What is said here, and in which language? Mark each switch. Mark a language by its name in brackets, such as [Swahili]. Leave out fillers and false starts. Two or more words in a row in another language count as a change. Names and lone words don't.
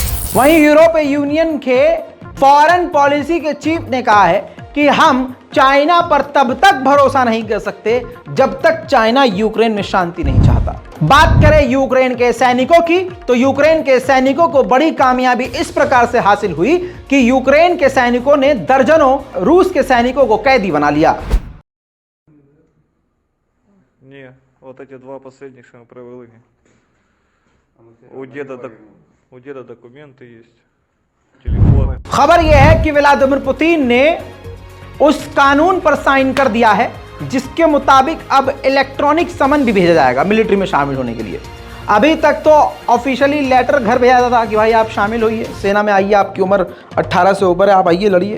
[Hindi] वहीं यूरोपीय यूनियन के फॉरेन पॉलिसी के चीफ ने कहा है कि हम चाइना पर तब तक भरोसा नहीं कर सकते जब तक चाइना यूक्रेन में शांति नहीं चाहता। बात करें यूक्रेन के सैनिकों की तो यूक्रेन के सैनिकों को बड़ी कामयाबी इस प्रकार से हासिल हुई कि यूक्रेन के सैनिकों ने दर्जनों रूस के सैनिकों को कैदी बना लिया। [Russian] Не, вот эти 2 последних, что мы провели. У деда документы есть, телефон. [Hindi] खबर यह है कि व्लादिमीर पुतिन ने उस कानून पर साइन कर दिया है जिसके मुताबिक अब इलेक्ट्रॉनिक समन भी भेजा जाएगा मिलिट्री में शामिल होने के लिए। अभी तक तो ऑफिशियली लेटर घर भेजा जाता था कि भाई आप शामिल होइए, सेना में आइए, आपकी उम्र 18 से ऊपर है, आप आइए, लड़िए।